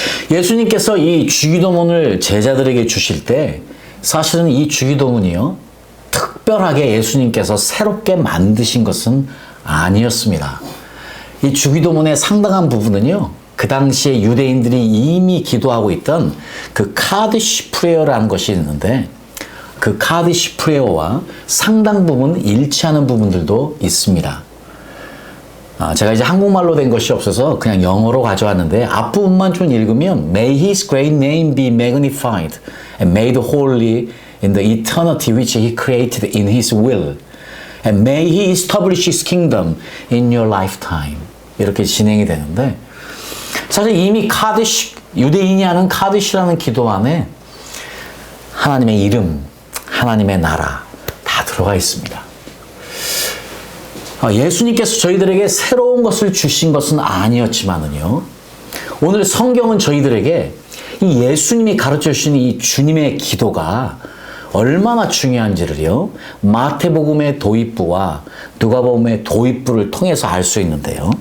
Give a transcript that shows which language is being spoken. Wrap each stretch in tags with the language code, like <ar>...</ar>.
<ko>예수님께서 이 주기도문을 제자들에게 주실 때 사실은 이 주기도문이요, 특별하게 예수님께서 새롭게 만드신 것은 아니었습니다. 이 주기도문의 상당한 부분은요, 그 당시에 유대인들이 이미 기도하고 있던 그 카드시 프레어라는 것이 있는데, 그 카드시 프레어와 상당 부분 일치하는 부분들도 있습니다. 제가 이제 한국말로 된 것이 없어서 그냥 영어로 가져왔는데, 앞부분만 좀 읽으면</ko> <en>May His great name be magnified and made holy in the eternity which He created in His will, and may He establish His kingdom in your lifetime.</en> <ko>이렇게 진행이 되는데, 사실 이미 카드시, 유대인이 하는 카드시라는 기도 안에 하나님의 이름, 하나님의 나라 다 들어가 있습니다. 예수님께서 저희들에게 새로운 것을 주신 것은 아니었지만은요, 오늘 성경은 저희들에게 이 예수님이 가르쳐 주신 이 주님의 기도가 얼마나 중요한지를요, 마태복음의 도입부와 누가복음의 도입부를 통해서 알 수 있는데요.</ko>